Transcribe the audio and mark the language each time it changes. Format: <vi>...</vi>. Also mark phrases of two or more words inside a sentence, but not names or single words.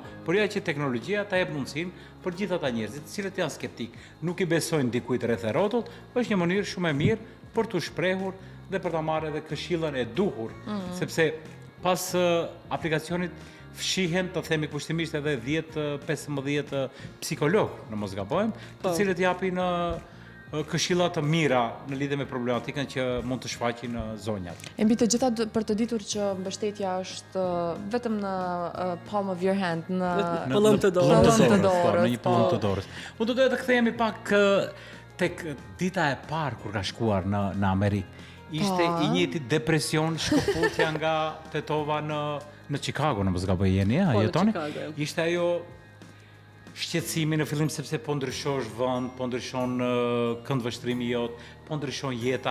<sq>Por ja që teknologjia ta jep mundësinë për gjithë ata njerëzit, të cilët janë skeptik, nuk i besojnë dikujt rreth e rrotullt, është një mënyrë shumë e mirë për të shprehur dhe për ta marrë edhe këshillën e duhur, sepse pas aplikacionit fshihen, të themi kushtimisht edhe 10-15 psikolog, në mos gabojmë, të cilët japin këshilla të mira në lidhje me problematikën që mund të shfaqin në zonjat. E mbi të gjitha për të ditur që mbështetja është vetëm në</sq> <en>palm of your hand,</en> <sq>në Pëllëm të dorës. Në një pëllëm të dorës. Unë do doja të kthehemi pak tek dita e parë kur ka shkuar në Amerikë. Ishte i njëjti depresion shkëputja nga tetova në Chicago, në mos gaboj jeni, a jetoni? Ishte ajo shqetësimi në fillim sepse po ndryshosh vend, po ndryshon këndvështrimi jot, po ndryshon jeta.</sq>